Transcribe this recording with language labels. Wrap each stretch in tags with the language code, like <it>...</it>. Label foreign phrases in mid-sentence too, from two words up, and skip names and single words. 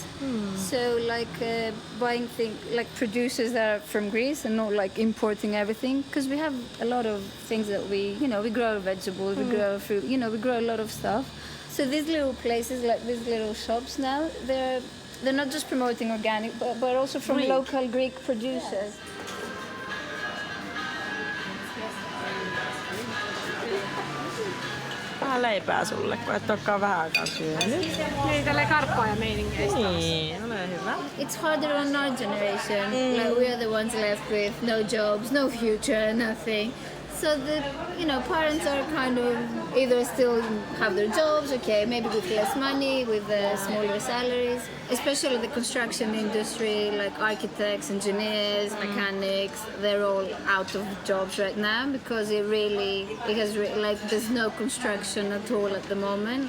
<en>So like buying things, like producers that are from Greece and not like importing everything. Because we have a lot of things that we grow vegetables, we grow fruit, we grow a lot of stuff. So these little places, like these little shops now, they're not just promoting organic, but also from local Greek producers.</en> <fi>Vähän leipää sulle, kun et olekaan vähän aikaa syönyt. Niin, tälleen karppaa ja meiningeistä. Niin, ole hyvä.</fi> <en>It's harder on our generation. Like we are the ones left with no jobs, no future, nothing. So the parents are kind of either still have their jobs, okay, maybe with less money, with smaller salaries. Especially the construction industry, like architects, engineers, mechanics, they're all out of jobs right now because there's no construction at all at the moment.</en>